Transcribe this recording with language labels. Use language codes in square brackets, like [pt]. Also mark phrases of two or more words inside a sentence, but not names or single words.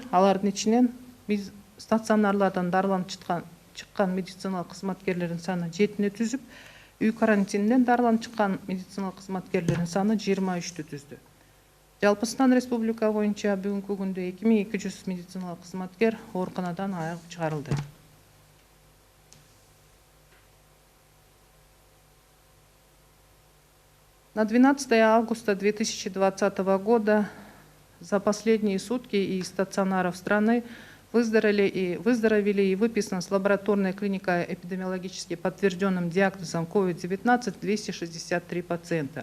[ky] Алардын ичинен стационарлардан дарыланып чыккан медициналык кызматкерлердин саны 7-ни түзүп, үй карантининен дарыланып чыккан медициналык кызматкерлердин саны 23-тү түздү. Жалпысынан республика боюнча бүгүнкү күндө 2200 медициналык кызматкер ооруканадан айыгып чыгарылды. [ru] На 12 августа 2020 года за последние сутки из стационаров страны выздоровели и выписано с лабораторной клиникой эпидемиологически подтвержденным диагнозом COVID-19 263 пациента.